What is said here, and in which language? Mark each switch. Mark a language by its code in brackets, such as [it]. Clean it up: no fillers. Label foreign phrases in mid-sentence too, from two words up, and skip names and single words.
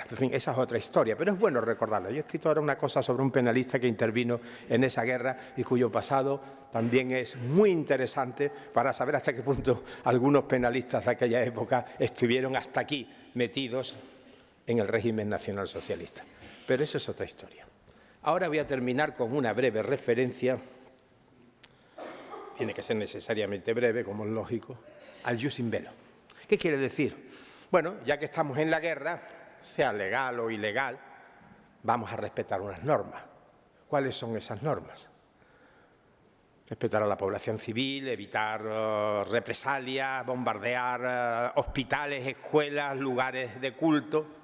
[es] En fin, esa es otra historia, pero es bueno recordarlo. Yo he escrito ahora una cosa sobre un penalista que intervino en esa guerra y cuyo pasado también es muy interesante para saber hasta qué punto algunos penalistas de aquella época estuvieron hasta aquí metidos en el régimen nacionalsocialista. Pero eso es otra historia. Ahora voy a terminar con una breve referencia, tiene que ser necesariamente breve, como es lógico, al [la] jus in bello. [es] ¿Qué quiere decir? Bueno, ya que estamos en la guerra, sea legal o ilegal, vamos a respetar unas normas. ¿Cuáles son esas normas? Respetar a la población civil, evitar represalias, bombardear hospitales, escuelas, lugares de culto.